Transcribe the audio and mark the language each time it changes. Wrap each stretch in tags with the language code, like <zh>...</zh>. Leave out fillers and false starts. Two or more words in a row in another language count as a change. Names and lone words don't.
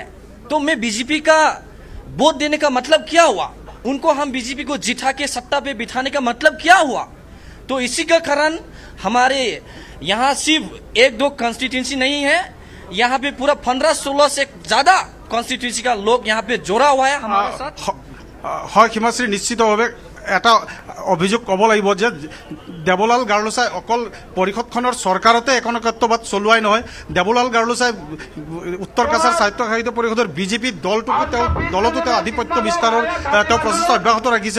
<hi>तो मैं बीजेपी का वोट देने का मतलब क्या हुआ? उनको हम बीजेपी को जिता के सत्ता पे बिठाने का मतलब क्या हुआ? तो इसी का कारण हमारे यहाँ सिर्फ 1-2 कॉन्स्टिट्यूंसी नहीं है, यहाँ पे पूरा 15-16 से ज्यादा कॉन्स्टिट्यूंसी का लोग यहाँ पे जोड़ा हुआ है हमारे साथ।</hi> <as>হয় হিমাশ্ৰী, নিশ্চিতভাৱে এটা অভিযোগ ক'ব লাগিব যে দেৱলাল গাৰ্লছাই অকল পৰিষদখনৰ চৰকাৰতে একনায়কত্ববাদ চলোৱাই নহয়, দেৱলাল গাৰ্লছাই উত্তৰ কাছাৰ স্বায়ত্তশাসিত পৰিষদৰ বিজেপি দলতো তেওঁ আধিপত্য বিস্তাৰৰ তেওঁ প্ৰচেষ্টা অব্যাহত ৰাখিছে।</as>